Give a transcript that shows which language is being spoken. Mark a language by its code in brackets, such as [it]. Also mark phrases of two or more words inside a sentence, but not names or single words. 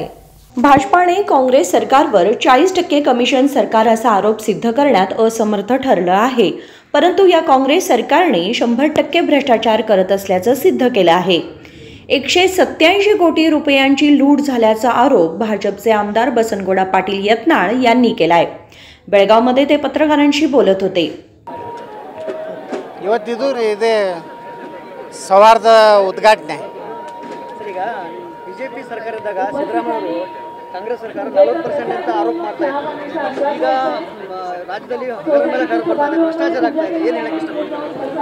[mr] भाजपाने काँग्रेस सरकारवर 40% कमिशन सरकार असा आरोप सिद्ध करण्यात असमर्थ ठरलं आहे। परंतु या काँग्रेस सरकारने 100% भ्रष्टाचार करत असल्याचं सिद्ध केलं आहे। 187 कोटी रुपयांची लूट झाल्याचा आरोप भाजपचे आमदार बसनगौडा पाटील यत्नाळ यांनी केलाय। बेळगावमध्ये ते पत्रकारांशी बोलत होते। [kn] ಇವತ್ತಿದು ಇದೆ ಸವಾರದ ಉದ್ಘಾಟನೆ। ಈಗ ಬಿಜೆಪಿ ಸರ್ಕಾರದಾಗ ಸಿದ್ದರಾಮಯ್ಯ ಕಾಂಗ್ರೆಸ್ ಸರ್ಕಾರ 40% ಅಂತ ಆರೋಪ ಮಾಡ್ತಾ ಇದ್ದಾರೆ। ಈಗ ರಾಜ್ಯದಲ್ಲಿ ಹಗರಣ ಮೇಲೆ ಹಗರಣ ಬರ್ತಾ ಇದೆ, ಭ್ರಷ್ಟಾಚಾರ ಆಗ್ತಾ ಇದೆ, ಏನು ಹೇಳಕ್ಕೆ ಇಷ್ಟಪಡ್ತಾರೆ